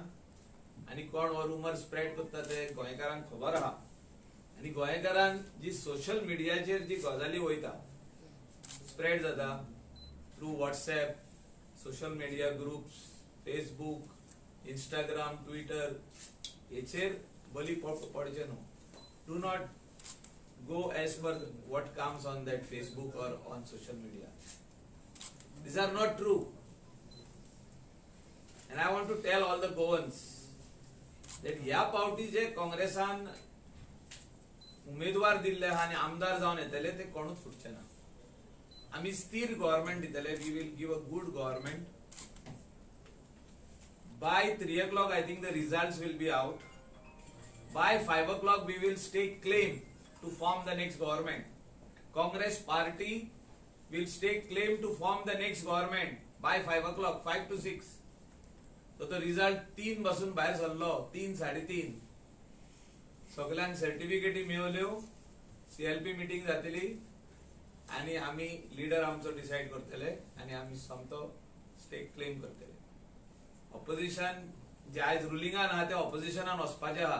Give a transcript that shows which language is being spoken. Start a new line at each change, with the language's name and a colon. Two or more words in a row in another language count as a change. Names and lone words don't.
Konkani: आनी कोण हो
English: rumour spread
Konkani: करता ते गोंयकारांक खबर आहा. आनी गोंयकारांक जी सोशल मिडियाचेर जी गजाली वयता स्प्रेड जाता
English: through WhatsApp, social media groups,
Konkani: फेसबुक, इंस्टाग्राम, ट्विटर हेचेर बली पडचे न्हू.
English: do not go as per what comes on that Facebook or on social media. These are not true. And I want to tell all the Goans that
Konkani: ह्या पावटी जे काँग्रेसान उमेदवार दिल्ले आहा आनी आमदार जावन येतले ते कोणूच फुटचे ना. आमी स्थिर गव्हर्नमेंट दितले.
English: we will give a good government. By 3 o'clock I think the results will be out. By 5 o'clock we will stake claim to form the next government. Congress party will stake claim to form the next government by 5 o'clock, 5 to 6.
Konkani: तो रिजल्ट 3 पासून भायर सरलो, 3, 3:30. सगळ्यांक सर्टिफिकेटी मेळल्यो, CLP मीटिंग जातली आनी आमी लीडर आमचो डिसाइड करतले आनी आमी समतो
English: stake claim
Konkani: करतले. ऑपोजिशन जे आयज रुलिंगान आहा ते ऑपोजिशनान वचपाचे आहा.